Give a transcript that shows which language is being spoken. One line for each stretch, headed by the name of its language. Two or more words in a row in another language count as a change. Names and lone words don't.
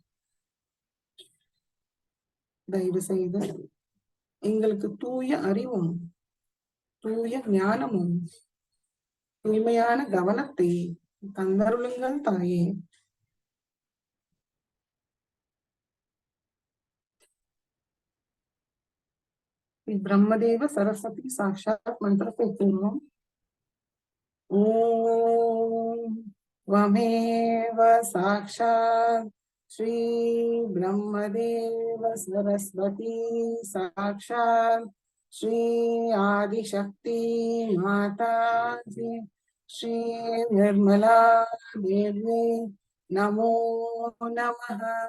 Tamil: தயவு செய்து எங்களுக்கு தூய அறிவும் தூய ஞானமும் தூய்மையான கவனத்தை தந்தருளுங்கள் தாயே. பிரம்மதேவ சரஸ்வதி சாக்ஷாத் மந்திரத்தை கூறுவோம்.
Sanskrit: ஓம் त्वमेव साक्षात् श्री ब्रह्मदेव सरस्वती साक्षात् श्री आदिशक्ति माता जी श्री निर्मला देवी नमो नमः।